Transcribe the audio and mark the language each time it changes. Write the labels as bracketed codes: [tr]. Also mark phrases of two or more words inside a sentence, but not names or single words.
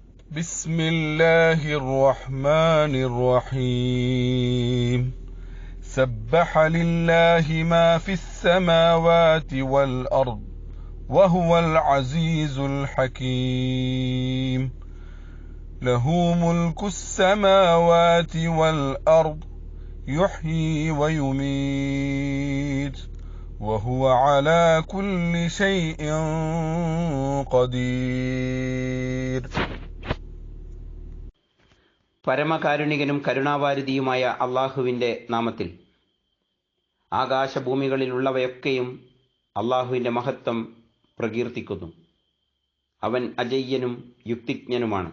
[ar] بسم الله الرحمن الرحيم سبح لله ما في السماوات والأرض وهو العزيز الحكيم له ملك السماوات والأرض يحيي ويميت وهو على كل شيء قدير. [ml] പരമകാരുണികനും കരുണാവാരിധിയുമായ അള്ളാഹുവിൻ്റെ നാമത്തിൽ. ആകാശഭൂമികളിലുള്ളവയൊക്കെയും അള്ളാഹുവിൻ്റെ മഹത്വം പ്രകീർത്തിക്കുന്നു. അവൻ അജയ്യനും യുക്തിജ്ഞനുമാണ്.